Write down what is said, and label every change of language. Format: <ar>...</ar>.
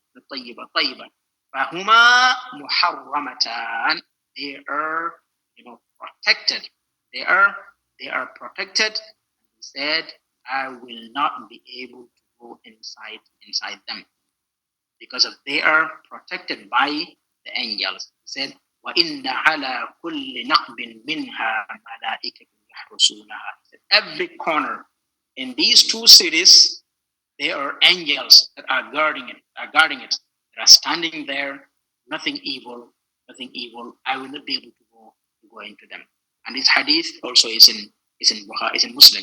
<ar>The Tayyibah. فَهُمَا مُحَرَّمَتَانِ.</ar> <en>They are, protected. They are protected. He said, I will not be able to go inside them because they are protected by the angels. He said,</en> <ar>وَإِنَّ عَلَى كُلِّ نَقْبٍ مِنْهَا مَلَائِكَةٌ.</ar> <en>Every corner in these two cities, there are angels that are guarding it. They are standing there. Nothing evil. I will not be able to go into them. And this hadith also is in Bukhari, is in Muslim.</en>